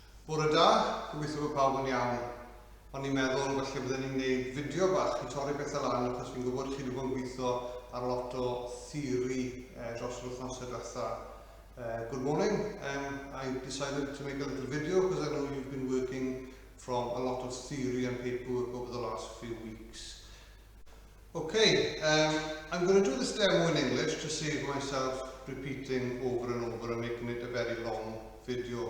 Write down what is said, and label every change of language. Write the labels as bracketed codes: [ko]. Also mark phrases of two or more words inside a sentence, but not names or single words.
[cy] Bore da, gobeithio bod pawb yn iawn. O'n i'n meddwl falle byddwn ni'n gwneud fideo bach i torri pethau lan, achos fi'n gwybod chi wedi bod yn gweithio ar lot o theori dros yr wythnosau diwetha. [en] Good morning. I decided to make a little video because I know you've been working from a lot of theory and paperwork over the last few weeks. Okay, I'm going to do this demo in English to save myself repeating over and over and making it a very long video.